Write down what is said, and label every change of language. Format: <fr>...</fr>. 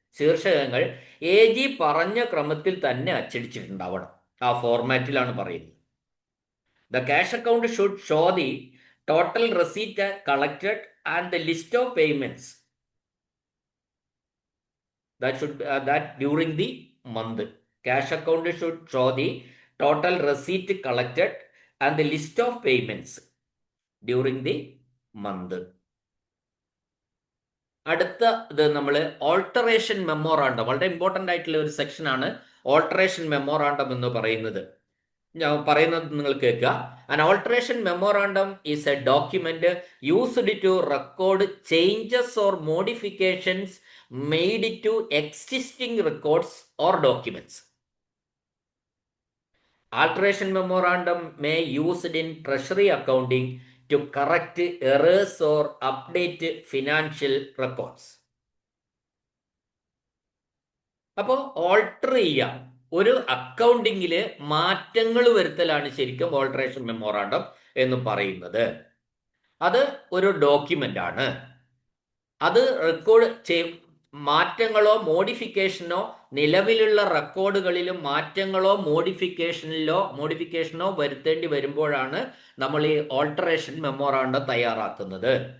<ml>ശീർഷകങ്ങൾ AG പറഞ്ഞ ക്രമത്തിൽ തന്നെ അച്ചടിച്ചിട്ടുണ്ടാവണം. ആ ഫോർമാറ്റിലാണ് പറയുന്നത്.</ml> <en>The cash account should show the total receipt collected and the list of payments that during the month. Cash account should show the total receipt collected and the list of payments during the month.</en> <ml>അടുത്ത ഇത് നമ്മൾ alteration memorandum, വളരെ important ആയിട്ടുള്ള ഒരു സെക്ഷനാണ് alteration memorandum എന്ന് പറയുന്നത്. ഞാൻ പറയുന്നത് നിങ്ങൾ കേൾക്കുക.</ml> <en>An alteration memorandum is a document used to record changes or modifications made to existing records or documents. Alteration memorandum may used in treasury accounting to correct errors or update financial records.</en> <ml>അപ്പോൾ alter ചെയ്യാം, ഒരു അക്കൗണ്ടിങ്ങിൽ മാറ്റങ്ങൾ വരുത്തലാണ് ശരിക്കും alteration memorandum എന്ന് പറയുന്നത്. അത് ഒരു document ആണ്. അത് റെക്കോർഡ് മാറ്റങ്ങളോ മോഡിഫിക്കേഷനോ, നിലവിലുള്ള റെക്കോർഡുകളിലും മാറ്റങ്ങളോ മോഡിഫിക്കേഷനോ വരുത്തേണ്ടി വരുമ്പോഴാണ് നമ്മൾ ഈ ഓൾട്ടറേഷൻ മെമ്മോറാണ്ടം തയ്യാറാക്കുന്നത്.</ml>